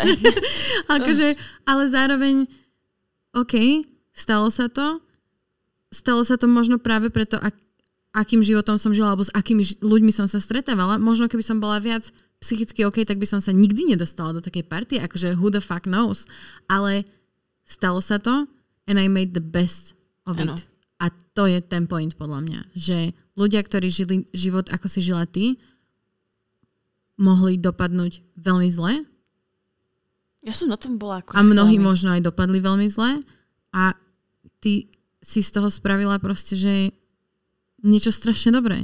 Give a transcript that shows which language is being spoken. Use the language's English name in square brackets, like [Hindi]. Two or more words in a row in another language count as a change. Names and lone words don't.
[Slovak] Akože, ale zároveň stalo sa to možno práve preto, akým životom som žila, alebo s akými ľuďmi som sa stretávala. Možno keby som bola viac psychicky tak by som sa nikdy nedostala do takej partie, akože [English] who the fuck knows. [Slovak] Ale stalo sa to [English] and I made the best of it. [Slovak] A to je ten point podľa mňa, že ľudia, ktorí žili život, ako si žila ty, mohli dopadnúť veľmi zle. Ja som na tom bola. A mnohí možno aj dopadli veľmi zle. A ty si z toho spravila proste, že niečo strašne dobré.